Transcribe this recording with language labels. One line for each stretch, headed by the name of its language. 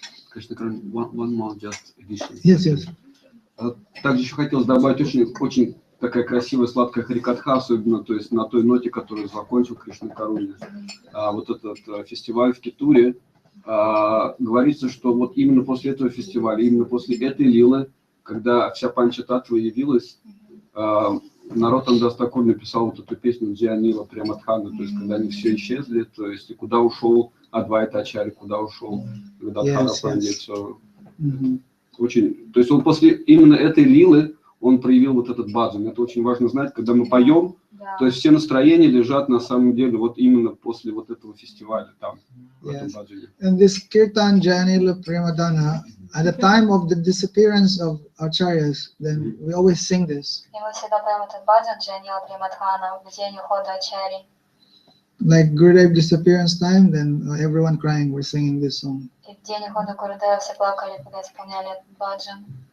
English: Кришна-карунья, one more just addition. Yes, yes.
Russian: Также еще хотелось добавить очень такая красивая сладкая харикатха, особенно, то есть на той ноте, которую закончил Кришна-карунья. Вот этот фестиваль в Китуре, говорится, что вот именно после этого фестиваля, именно после этой лилы, когда вся панча-татва явилась, народ Андастакур написал вот эту песню Джианила Премадхана, то есть когда они все исчезли, то есть и куда ушел Адвайта Ачарья, куда ушел Гададхара Пандит, все. Очень, то есть он после именно этой лилы он проявил вот этот баджан. Это очень важно знать, когда мы поем, то есть все настроения лежат на самом деле вот именно после вот этого фестиваля там, в этом баджане.
English: And this Kirtan Janila Premadana, at the time of the disappearance of acharyas, then we always sing this.
Russian: И мы всегда поем этот баджан Джанила Премадхана в день ухода Ачарьи.
English: Like Gurudev disappearance time, then everyone crying, we're singing this song.
Russian: И в день ухода Гурудева все плакали, когда исполняли этот баджан.